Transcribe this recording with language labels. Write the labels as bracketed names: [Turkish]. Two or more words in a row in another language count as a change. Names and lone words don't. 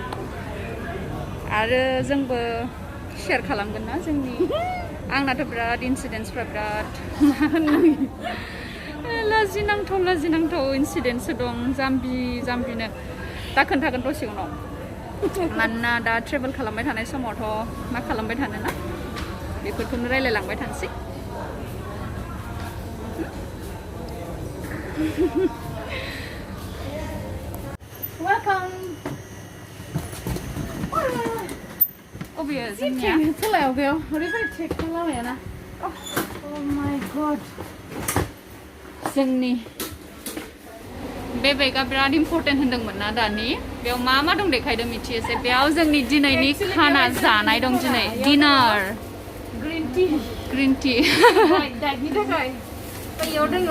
[Bodo] आरो जोंबो शेयार खालामगोन ना जोंनि आंनाथ' बिराद इनसिडेन्ट्सफ्रा बिराद मा होननानै लाजिनांथाव इनसिडेन्ट्सो दं जाम्बिनो दा खोन्थागोन दसे उनाव मानोना दा ट्रेभेल खालामबाय थानाय समावथ' मा खालामबाय थानो ना बेफोरखौनो रायलायलांबाय थानोसै [English] Welcome. [Bodo] अबेयो जोंनिया सोलायाव बेयाव ओरैबायदि ट्रेक खालामबायना [English] Oh my god. [Bodo] जोंनि बे बेगा बिराद इम्पर्टेन्ट होनदोंमोन ना दानि बेयाव मा दं देखायदों मिथियोसे बेयाव जोंनि दिनैनि खाना जानाय दं दिनै [English] dinner green tea [Bodo] डाइटनि थाखाय बेयाव दोङो